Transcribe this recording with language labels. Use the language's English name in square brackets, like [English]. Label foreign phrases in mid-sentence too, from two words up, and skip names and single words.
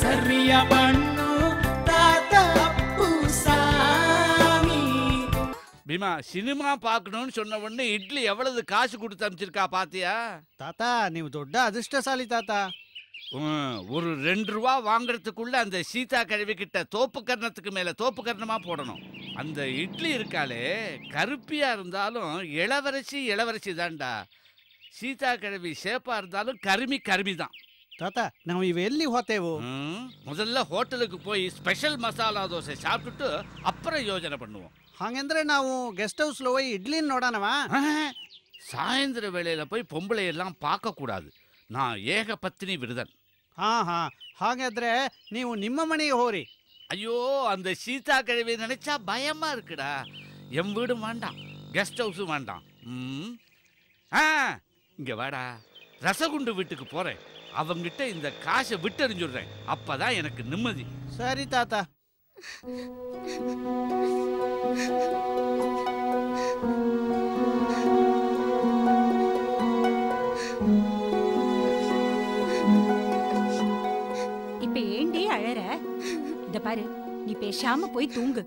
[Tamil] பிரியமண்ணு தாத்தா அப்புசாமி. பீமா சினிமா பார்க்கணும்னு சொன்ன உடனே இட்லி எவ்வளவு காசு கொடுத்து அனுப்பிச்சிருக்கா பாத்தியா? [Kannada] ತಾತ ನೀವು ದೊಡ್ಡ ಅದೃಷ್ಟಶಾಲಿ ತಾತ. [Tamil] ஒரு 2 ரூபா வாங்குறதுக்குள்ள அந்த சீதா கழுவி கிட்ட தோப்பு கர்ணத்துக்கு மேல தோப்பு கர்ணமா போடணும். அந்த இட்லி இருக்காளே கருப்பியா இருந்தாலும் இளவரசி தான்டா. சீதா கழுவி சேப்பா இருந்தாலும் கருமி தான். [Kannada] ತಾತ ನಾವು ಇವೆಲ್ಲಿ ಹೋತೇವು? [Tamil] முதல்ல ஹோட்டலுக்கு போய் ஸ்பெஷல் மசாலா தோசை சாப்பிட்டுட்டு அப்புறம் யோஜனை பண்ணுவோம். [Kannada] ಹಾಗಂದ್ರೆ ನಾವು [English] guest house [Kannada] ಹೋಗಿ ಇಡ್ಲಿ ನೋಡೋಣವಾ? [Tamil] சாயந்தர வேளையில போய் பொம்பளை எல்லாம் பார்க்க கூடாது. நான் ஏக பத்தினி விரதன். [Kannada] ಹಾಗಾದ್ರೆ ನೀವು ನಿಮ್ಮ ಮನೆಗೆ ಹೋರಿ. [Tamil] ஐயோ அந்த சீதா கழுவி நினைச்சா பயமா இருக்குடா. என் வீடும் வேண்டாம், [English] guest house [Tamil] வேண்டாம். இங்க வாடா, ரசகுண்டு வீட்டுக்கு போறேன். அவங்கிட்ட இந்த காசை விட்டறிஞ்சுடுறேன். அப்பதான் எனக்கு நிம்மதி. [Kannada] ಸರಿ ತಾತ. [Tamil] இப்ப ஏண்டி அழற? இத பாரு, நீ பேசாம போய் தூங்கு.